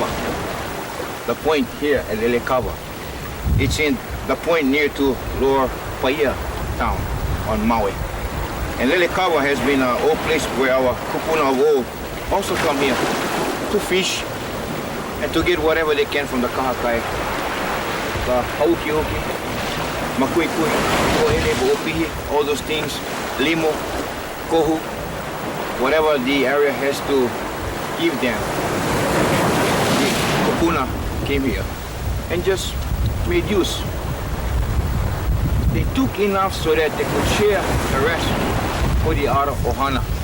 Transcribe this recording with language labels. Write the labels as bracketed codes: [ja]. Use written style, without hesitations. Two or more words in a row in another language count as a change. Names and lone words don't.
[en] The point here at Lelekava. It's in the point near to Lower Paia town on Maui. And Lelekava has been an old place where our kupuna of old also come here to fish and to get whatever they can from the kahakai, [haw] the hauki-hoki, makuikui, koele, opihi, [en] all those things, [haw] limo, kohu, [en] whatever the area has to give them. The kupuna came here and just made use. They took enough so that they could share the rest for the other ohana.